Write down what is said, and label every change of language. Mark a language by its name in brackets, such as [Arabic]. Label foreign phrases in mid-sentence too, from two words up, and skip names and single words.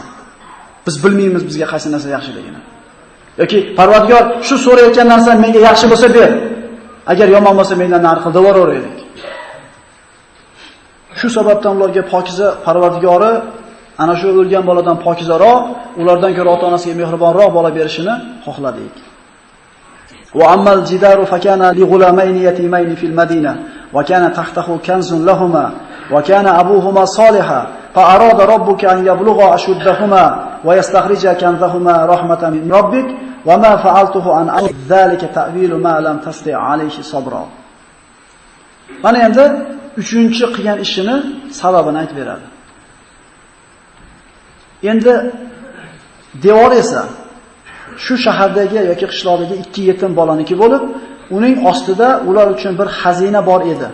[Uzbek] Biz bilmaymiz bizga qaysi narsa yaxshiligini. Yoki Parvardigor shu so'rayotgan narsa menga yaxshi bo'lsa ber. Agar yomon bo'lsa mendan nari qil devoraylik. Shu sababdan ularga pokiza Parvardigori ana shu o'lgan boladan pokizaroq, ulardan ko'ra ota-onasiga mehribonroq bola berishini xohladik. [Arabic] وأما الجدار فكان لغلامين يتيمين في المدينة وكان تحته كنز لهما وكان أبوهما صالحا فأراد ربك أن يبلغا أشدهما ويستخرجا كنزهما رحمة من ربك وما فعلته عن ذلك تأويل ما لم تسطع عليه صبرا. [Uzbek] Mana endi 3-chi qilgan ishini sababini aytib beradi. Endi devor esa shu shahardagi yoki qishloqdagi 2 yetim bolaniki bo'lib, uning ostida ular uchun bir xazina bor edi.